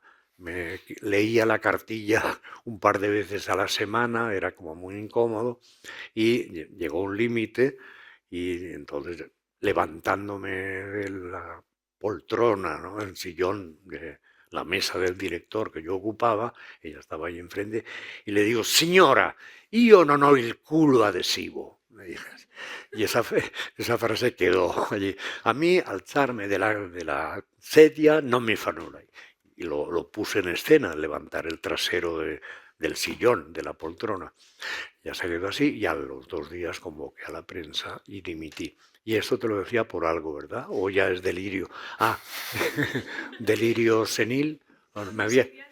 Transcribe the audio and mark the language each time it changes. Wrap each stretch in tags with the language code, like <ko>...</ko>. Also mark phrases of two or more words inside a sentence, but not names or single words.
<es>Me leía la cartilla un par de veces a la semana, era como muy incómodo, y llegó un límite, y entonces, levantándome de la poltrona, ¿no?, el sillón de la mesa del director que yo ocupaba, ella estaba ahí enfrente, y le digo:</es> <it>«Signora, io non ho il culo adhesivo»,</it> <es>me dije así. Y esa frase quedó allí. A mí, alzarme de la</es> <it>sedia no me fa nulla.</it> <es>Y lo puse en escena, levantar el trasero del sillón, de la poltrona. Ya se quedó así, y a los 2 días convoqué a la prensa y dimití. Y esto te lo decía por algo, ¿verdad? ¿O ya es delirio? Ah, delirio senil. Me había...</es>